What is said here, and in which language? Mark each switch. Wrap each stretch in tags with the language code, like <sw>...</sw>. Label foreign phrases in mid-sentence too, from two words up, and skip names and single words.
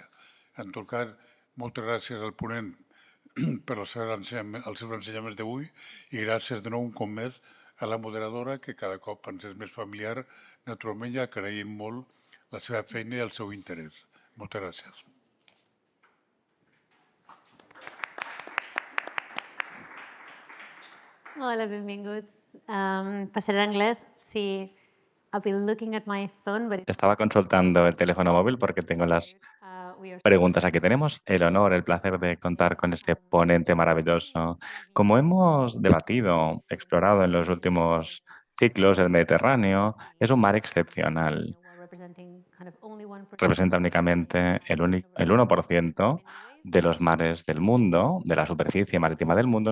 <ca>En tot cas, moltes gràcies al ponent per els seus ensenyaments d'avui i gràcies de nou un cop més a la moderadora, que cada cop ens és més familiar. Naturalment, ja agraïm molt la seva feina i el seu interès. Moltes gràcies. Hola, benvinguts.</ca> <es>Pasaré a inglés. Sí,</es> <en>I'll be looking at my phone, but...</en> <es>Estaba consultando el teléfono móvil porque tengo las preguntas aquí. Tenemos el honor, el placer de contar con este ponente maravilloso. Como hemos debatido, explorado en los últimos ciclos, el Mediterráneo es un mar excepcional. Representa únicamente el 1% de los mares del mundo, de la superficie marítima del mundo.</es>